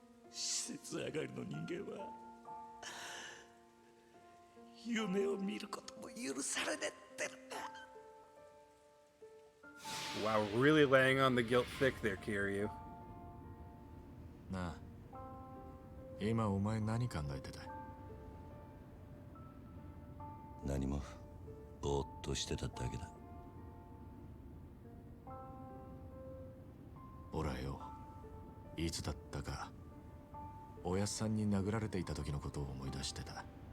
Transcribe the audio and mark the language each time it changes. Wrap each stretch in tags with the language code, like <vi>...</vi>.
<ja>施設上がりの人間は夢を見ることも許されねえってのか。</ja> <en>Wow, really laying on the guilt thick there, Kiryu.</en> <ja>なあ、今お前何考えてた？何もぼーっとしてただけだ。俺はよ、いつだったかおやっさんに殴られていた時のことを思い出してた。</ja>